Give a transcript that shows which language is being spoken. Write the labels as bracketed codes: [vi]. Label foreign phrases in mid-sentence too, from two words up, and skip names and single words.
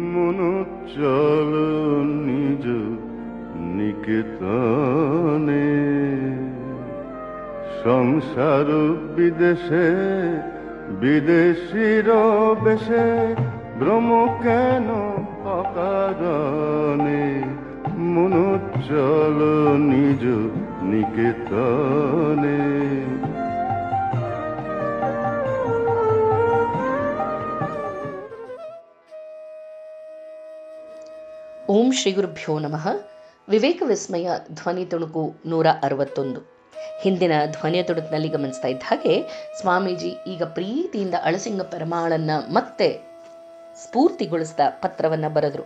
[bn] মনো চল নিজ নিকেতনে, সংসার বিদেশে বিদেশির বেশে, ভ্রম কেন অকারণে, মনো চল নিজ নিকেতনে। [sa] ಓಂ ಶ್ರೀ ಗುರುಭ್ಯೋ ನಮಃ. [kn] ವಿವೇಕ ವಿಸ್ಮಯ ಧ್ವನಿ ತುಣುಕು 161. ಹಿಂದಿನ ಧ್ವನಿಯ ತುಣುಕಿನಲ್ಲಿ ಗಮನಿಸ್ತಾ ಇದ್ದ ಹಾಗೆ ಸ್ವಾಮೀಜಿ ಈಗ ಪ್ರೀತಿಯಿಂದ ಅಳಸಿಂಗ ಪೆರಮಾಳನ್ನ ಮತ್ತೆ ಸ್ಫೂರ್ತಿಗೊಳಿಸಿದ ಪತ್ರವನ್ನ ಬರೆದ್ರು.